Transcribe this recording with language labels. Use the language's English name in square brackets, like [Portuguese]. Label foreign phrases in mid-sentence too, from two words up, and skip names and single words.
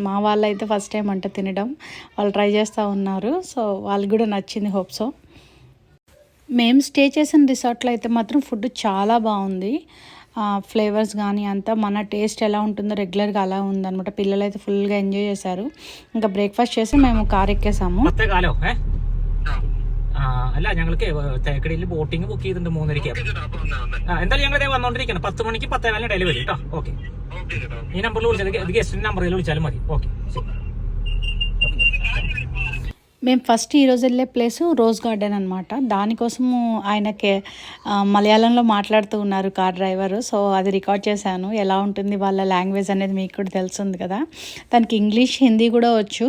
[Telugu] మా వాళ్ళు అయితే [English] first time [Telugu] అంట తినడం. వాళ్ళు ట్రై చేస్తూ ఉన్నారు. సో వాళ్ళకి కూడా నచ్చింది, [English] hope so. [Telugu] మేము స్టే చేసిన రిసార్ట్లో అయితే మాత్రం ఫుడ్ చాలా బాగుంది. ఫ్లేవర్స్ కానీ అంతా మన టేస్ట్ ఎలా ఉంటుందో రెగ్యులర్గా అలా ఉందన్నమాట. పిల్లలు అయితే ఫుల్గా ఎంజాయ్ చేశారు. ఇంకా బ్రేక్ఫాస్ట్ చేసి మేము కార్ ఎక్కేసాము. [Malayalam] അല്ല ഞങ്ങൾക്ക് തേക്കടിയിൽ [English] boating book [Malayalam] ചെയ്തിട്ടുണ്ട് 3:30. എന്തായാലും ഞങ്ങൾ ഇതേ വന്നോണ്ടിരിക്കണം. 10 മണിക്ക് 10:15 ഡെലിവറി കേട്ടോ. ഓക്കെ, ഈ നമ്പറിൽ വിളിച്ചാൽ ഗസ്റ്റിന്റെ നമ്പറിൽ വിളിച്ചാലും മതി. ഓക്കെ. [Telugu] మేము ఫస్ట్ ఈరోజు వెళ్ళే ప్లేసు రోజ్ గార్డెన్ అనమాట. దానికోసము ఆయనకి మలయాళంలో మాట్లాడుతూ ఉన్నారు కార్ డ్రైవరు. సో అది రికార్డ్ చేశాను. ఎలా ఉంటుంది వాళ్ళ లాంగ్వేజ్ అనేది మీకు కూడా తెలుస్తుంది కదా. తనకి ఇంగ్లీష్, హిందీ కూడా వచ్చు.